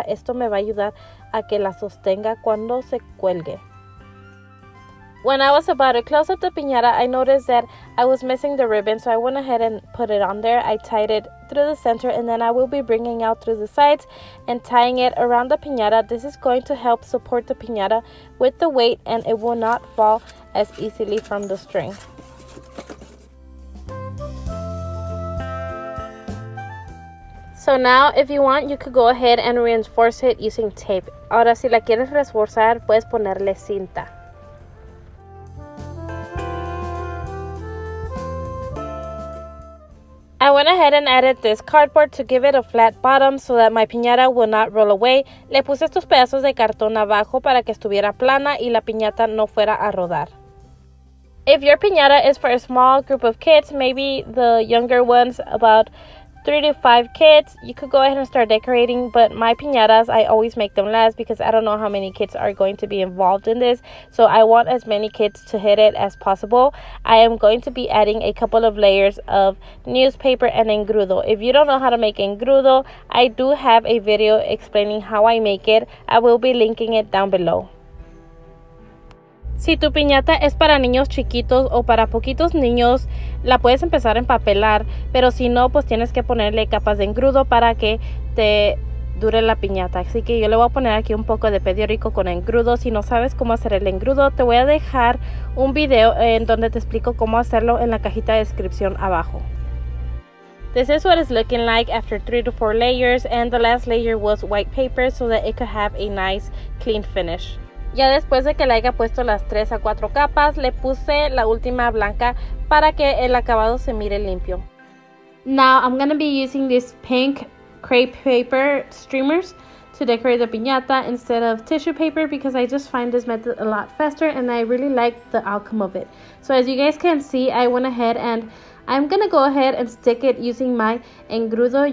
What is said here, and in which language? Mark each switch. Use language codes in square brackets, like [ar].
[es] Esto me va a ayudar a que la sostenga cuando se cuelgue. [en] When I was about to close up the piñata, I noticed that I was missing the ribbon, so I went ahead and put it on there. I tied it through the center, and then I will be bringing out through the sides and tying it around the piñata. This is going to help support the piñata with the weight, and it will not fall as easily from the string. So now, if you want, you could go ahead and reinforce it using tape. [es] Ahora, si la quieres reforzar, puedes ponerle cinta. [en] I went ahead and added this cardboard to give it a flat bottom so that my piñata will not roll away. [es] Le puse estos pedazos de cartón abajo para que estuviera plana y la piñata no fuera a rodar. [en] If your piñata is for a small group of kids, maybe the younger ones, about 3 to 5 kids, you could go ahead and start decorating, but my piñatas, I always make them last because I don't know how many kids are going to be involved in this, so I want as many kids to hit it as possible. I am going to be adding a couple of layers of newspaper and engrudo. If you don't know how to make engrudo, I do have a video explaining how I make it. I will be linking it down below. [es] Si tu piñata es para niños chiquitos o para poquitos niños, la puedes empezar a empapelar, pero si no, pues tienes que ponerle capas de engrudo para que te dure la piñata. Así que yo le voy a poner aquí un poco de periódico con engrudo. Si no sabes cómo hacer el engrudo, te voy a dejar un video en donde te explico cómo hacerlo en la cajita de descripción abajo. [en] This is what it's looking like after 3 to 4 layers, and the last layer was white paper so that it could have a nice clean finish. [es] Ya después de que le haya puesto las 3 a 4 capas, le puse la última blanca para que el acabado se mire limpio. [en] Now I'm going to be using these pink crepe paper streamers to decorate the piñata instead of tissue paper because I just find this method a lot faster and I really like the outcome of it. So as you guys can see, I went ahead and I'm gonna go ahead and stick it using my engrudo.